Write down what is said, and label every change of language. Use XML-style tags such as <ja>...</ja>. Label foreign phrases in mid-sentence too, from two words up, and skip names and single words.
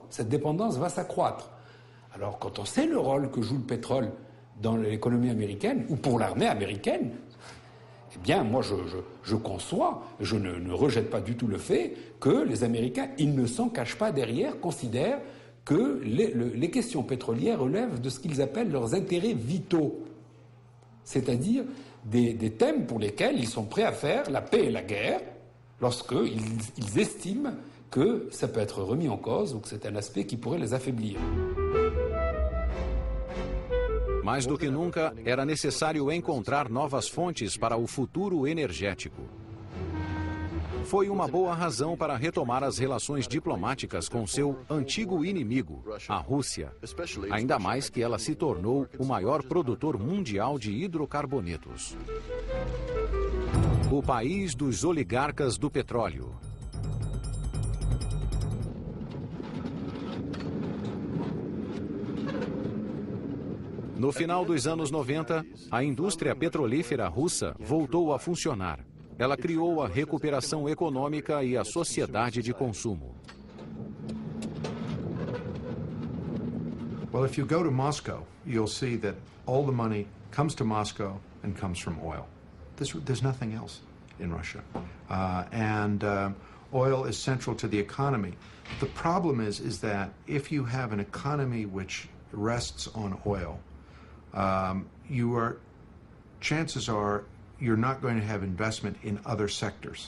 <fr>Cette dépendance va s'accroître. Alors, quand on sait le rôle que joue le pétrole dans l'économie américaine, ou pour l'armée américaine, eh bien, moi, je conçois, je ne rejette pas du tout le fait que les Américains, ils ne s'en cachent pas derrière, considèrent que les questions pétrolières relèvent de ce qu'ils appellent leurs intérêts vitaux. C'est-à-dire des thèmes pour lesquels ils sont prêts à faire la paix et la guerre lorsqu'ils estiment que ça peut être remis en cause ou que c'est un aspect qui pourrait les affaiblir.</fr> <pt>Mais do que nunca, era necessário encontrar novas fontes para o futuro energético. Foi uma boa razão para retomar as relações diplomáticas com seu antigo inimigo, a Rússia. Ainda mais que ela se tornou o maior produtor mundial de hidrocarbonetos. O país dos oligarcas do petróleo. No final dos anos 90, a indústria petrolífera russa voltou a funcionar. Ela criou a recuperação econômica e a sociedade de consumo.</pt> <en>Well, if you go to Moscow, you'll see that all the money comes to Moscow and comes from oil. There's nothing else in Russia. Oil is central to the economy. The problem is that if you have an economy which rests on oil, chances are you're not going to have investment in other sectors.</en>